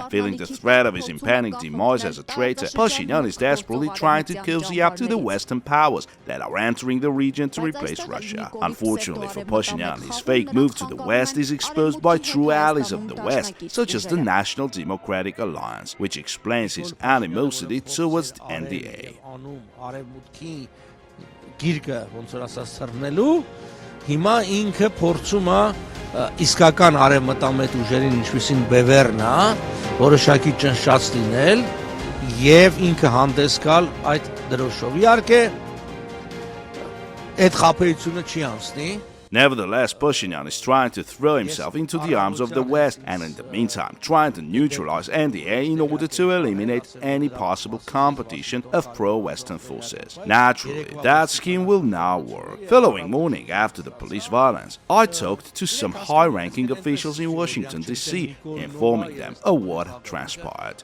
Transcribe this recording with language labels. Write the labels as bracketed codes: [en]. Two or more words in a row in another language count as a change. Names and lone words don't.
[en] Feeling the threat of his impending demise as a traitor, Pashinyan is desperately trying to cozy up to the Western powers that are entering the region to replace Russia. Unfortunately for Pashinyan, his fake move to the West is exposed by true allies of the West, such as the National Democratic Alliance, which explains his animosity towards the NDA. [hy] Հիմա ինքը փորձում է իսկական արևմտամետ ուժերին, ինչպիսին BEVER-ն է, որոշակի ճնշած լինել եւ ինքը հանդես գալ այդ դրոշով։ Իհարկե, այդ խաբեությունը չի անցնի։ [en] Nevertheless, Pashinyan is trying to throw himself into the arms of the West and in the meantime trying to neutralize NDA in order to eliminate any possible competition of pro-Western forces. Naturally, that scheme will now work. Following morning, after the police violence, I talked to some high-ranking officials in Washington, D.C., informing them of what had transpired.